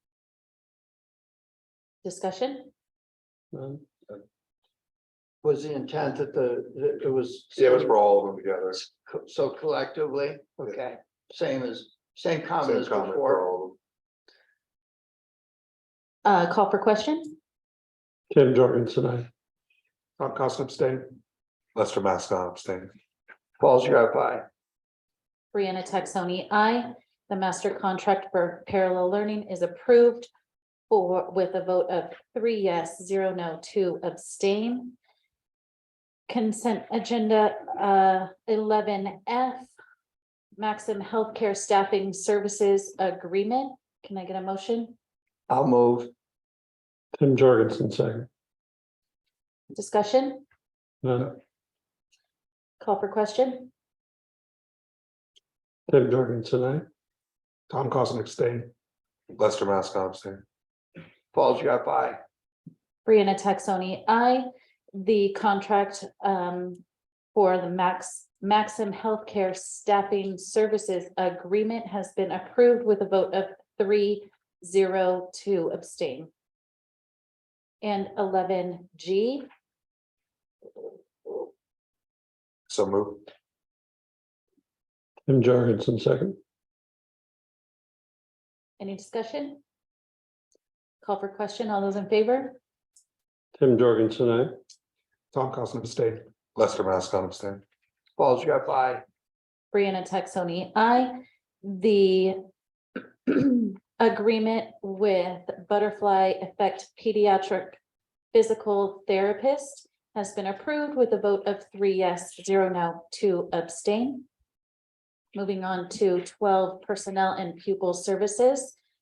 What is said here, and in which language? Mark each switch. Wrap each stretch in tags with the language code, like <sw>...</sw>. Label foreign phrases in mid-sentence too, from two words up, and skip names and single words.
<en>Discussion? None. Was the intent that it was. Yeah, it was for all of them together. So collectively, okay, same comment Same as comment for before. all of them. Call for question. Tim Jorgensen, aye. Tom Costin abstain. Lester Mascon abstain. Paul's got aye. Brianna Texoni, aye. The master contract for parallel learning is approved with a vote of 3 yes, 0 no, 2 abstain. Consent agenda 11F, Maxim Healthcare Staffing Services Agreement. Can I get a motion? I'll move. Tim Jorgensen, second. Discussion? None. Call for question. Tim Jorgensen, aye. Tom Costin abstain. Lester Mascon abstain. Paul's got aye. Brianna Texoni, aye. The contract for the Maxim Healthcare Staffing Services Agreement has been approved with a vote of 3, 0, 2 abstain. And 11G, So move. Tim Jorgensen, second. any discussion? Call for question. All those in favor? Tim Jorgensen, aye. Tom Costin abstain. Lester Mascon abstain. Paul's got aye. Brianna Texoni, aye. The agreement with Butterfly Effect Pediatric Physical Therapist has been approved with a vote of 3 yes, 0 no, 2 abstain. Moving on to 12 Personnel and Pupil Services.</en>